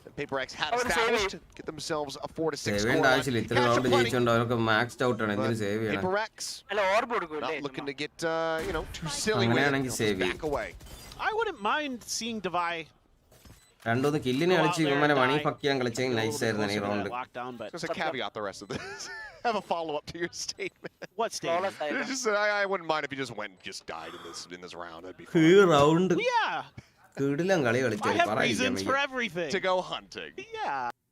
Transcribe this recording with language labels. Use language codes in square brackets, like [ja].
[en] PRX had established, get themselves a 4-6 score. [ml] ആവശ്യമില്ല, ഇത്ര round ജയിച്ചോണ്ട് അവർക്ക് മാക്സ്ഡ് ഔട്ട് ആണ്. എന്തിനു സേവ് ചെയ്യണം? [en] PRX not looking to get too silly back away. I wouldn't mind seeing Divai [ml] രണ്ടൊന്ന് കില്ലിനെ കളിച്ച് ഇവന്മാരെ മണി ഫക്കിയാൻ കളിച്ചെങ്കിൽ nice ആയിരുന്നു ഈ round. [en] Just a caveat the rest of this. Have a follow-up to your statement. What statement? Just I wouldn't mind if you just went and just died in this round. That'd be fun. Round. Yeah. [ml] കിടിലം കളി കളിച്ചു. [en] I have reasons for everything. To go hunting. Yeah.